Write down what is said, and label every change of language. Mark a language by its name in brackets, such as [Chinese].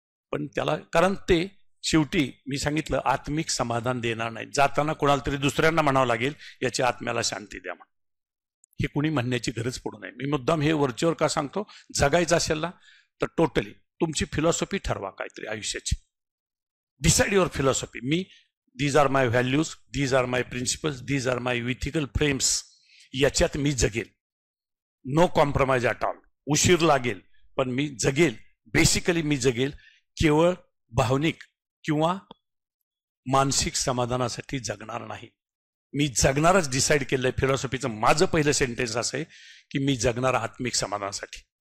[Marathi] पण त्याला, कारण ते शेवटी मी सांगितलं आत्मिक समाधान देणार नाही. जाताना कोणाला तरी दुसऱ्यांना म्हणावं लागेल याच्या आत्म्याला शांती द्या म्हणून. हे कुणी म्हणण्याची गरज पडू नये. मी मुद्दाम हे वरचेवर का सांगतो, जगायचं असेल ना तर टोटली तुमची फिलॉसॉफी ठरवा काहीतरी आयुष्याची. [English] Decide your philosophy. these are my values, these are my principles, these are my ethical frames. [Marathi] याच्यात मी जगेल, [English] No compromise at all. [Marathi] उशीर लागेल पण मी जगेल. बेसिकली मी जगेल केवळ भावनिक किंवा मानसिक समाधानासाठी जगणार नाही. मी जगणारच डिसाईड केलंय. फिलॉसॉफीचं माझं पहिलं सेंटेन्स असं आहे की मी जगणार आत्मिक समाधानासाठी.